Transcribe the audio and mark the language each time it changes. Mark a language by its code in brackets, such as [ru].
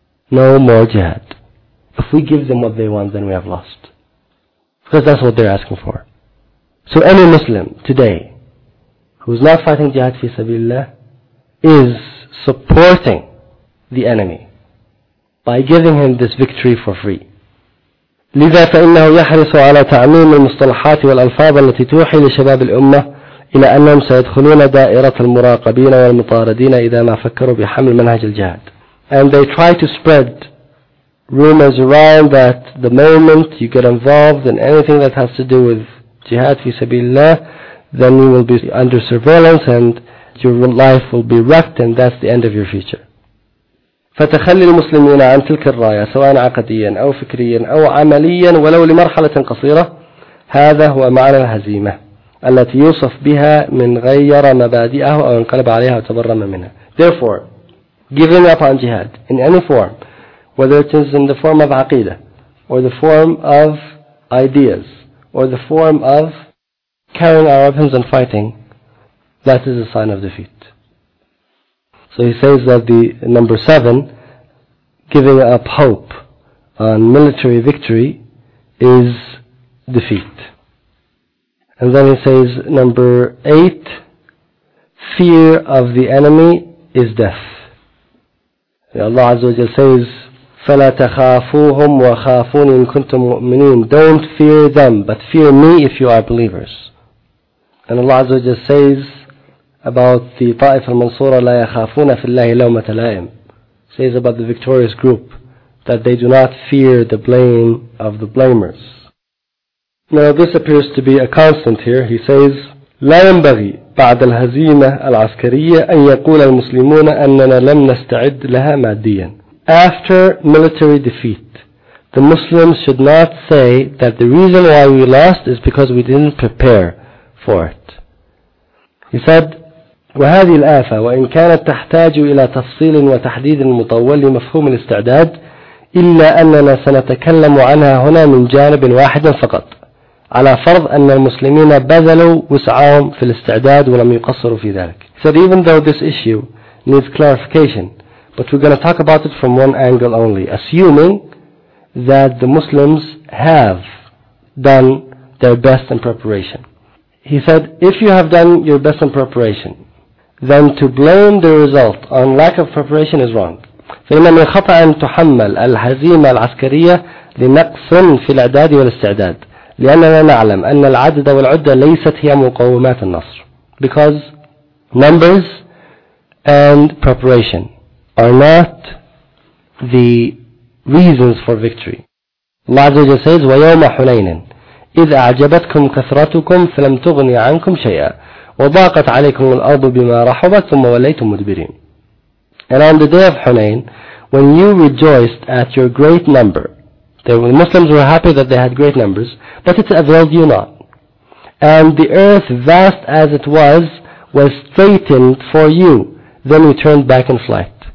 [en] No more jihad. If we give them what they want, then we have lost. Because that's what they're asking for. So any Muslim today who's not fighting jihad fi sabilillah is supporting the enemy by giving him this victory for free. [ar] لذا فإنه يحرص على تعميم المصطلحات والألفاظ التي توحي لشباب الأمة إلى أنهم سيدخلون دائرة المراقبين والمطاردين إذا ما فكروا بحمل منهج الجهاد. [en] And they try to spread rumors around that the moment you get involved in anything that has to do with jihad [ar] في سبيل الله, [en] then you will be under surveillance and your life will be wrecked and that's the end of your future. [ar] فتخلي المسلمين عن تلك الراية سواء عقديا أو فكريا أو عمليا ولو لمرحلة قصيرة, هذا هو معنى الهزيمة التي يوصف بها من غير مبادئه أو انقلب عليها وتبرم منها. [en] Therefore, giving up on jihad in any form, whether it is in the form of عقيدة or the form of ideas or the form of carrying our weapons and fighting, that is a sign of defeat. So he says that the number seven, giving up hope on military victory, is defeat. And then he says number eight, fear of the enemy is death. [ar] Allah Azza wa Jalla says, فَلَا تَخَافُوهُمْ وَخَافُونِ إِن كُنْتُمْ مُؤْمِنِينَ. [en] Don't fear them, but fear me if you are believers. And Allah Azza wa Jalla says about the Ta'if al-Mansura, [ar] لَا يَخَافُونَ فِي اللَّهِ لَوْمَةَ لَائِمٍ, [en] says about the victorious group that they do not fear the blame of the blamers. Now this appears to be a constant here. He says, [ar] لَا يَنْبَغِي بَعْدَ الْهَزِيمَةِ الْعَسْكَرِيَّةِ أَنْ يَقُولَ الْمُسْلِمُونَ أَنَّنَا لَمْ نَسْتَعِدْ لَهَا مَادِيًّا. [en] After military defeat, the Muslims should not say that the reason why we lost is because we didn't prepare for it. He said, [ar] وهذه الآفة وإن كانت تحتاج إلى تفصيل وتحديد مطول لمفهوم الاستعداد إلا أننا سنتكلم عنها هنا من جانب واحد فقط, على فرض أن المسلمين بذلوا وسعهم في الاستعداد ولم يقصروا في ذلك. [en] He said, even though this issue needs clarification, but we're going to talk about it from one angle only, assuming that the Muslims have done their best in preparation. He said, if you have done your best in preparation, then to blame the result on lack of preparation is wrong. [ar] فَإِنَّ مِنْ خَطَأً تُحَمَّلَ الْهَزِيمَ الْعَسْكَرِيَّةِ لِنَقْصٍ فِي الْإِعْدَادِ وَالْإِسْتِعْدَادِ لِأَنَّنَا نَعْلَمْ أَنَّ الْعَدَدَ وَالْعُدَّةِ لَيْسَتْ هِيَ مُقَوِّمَاتِ النَّصْرِ. [en] Because numbers and preparation are not the reasons for victory. [ar] Allah Azza wa Jalla says, وَيَوْمَ حُنَيْنٍ إذ أعجبتكم كثرتكم فلم تغني عنكم شيئا وضاقت عليكم الأرض بما رحبت ثم وليتم مدبرين. [en] And on the day of Hunayn, when you rejoiced at your great number, the Muslims were happy that they had great numbers, but it availed you not. And the earth, vast as it was straightened for you, then you turned back in flight.